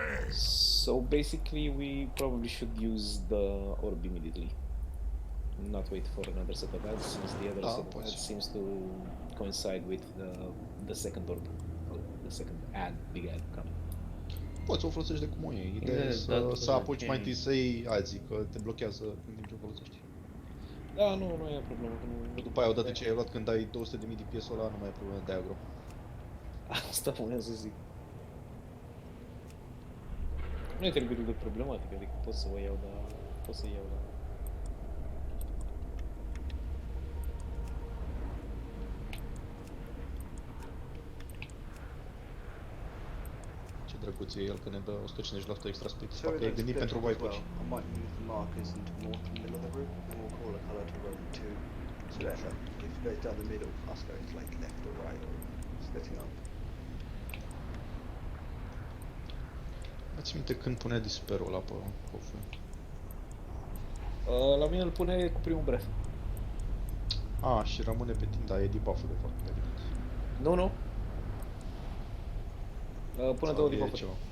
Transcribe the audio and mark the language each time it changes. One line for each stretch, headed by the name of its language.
English: So basically we probably should use the orb immediately. Not wait for another set of ads, since the other set of ads seems to coincide with the second orb. Or the second ad, big ad coming.
Romanian: Poți să o folosești de cum o iei. Ideea e să apuci mai întâi să iei alții, că te blochează în timp ce o folosești. Da, nu e problemă. După aia, odată ce ai luat, când ai 200.000 DPS-ul ăla, nu mai e problemă de aggro. Asta voiam să zic. Nu e teribil de problematic, adică pot să o iau, dar... pot să iau, dar... Ce drăguț e el că ne dă 150% extra speed.
English: So
Romanian: Parcă e gândit pentru wipe-uri.
English: I might move the markers into north and middle of the route, and we'll call a colour to road 2. So that if it goes down the middle, us going to like left or right or splitting up.
Romanian: Ați minte când punea disperul ăla pe cofre? La mine îl pune cu primul breath. Și rămâne pe timp, da, e debuff-ul de fapt. Nu. Pune două debuff-uri.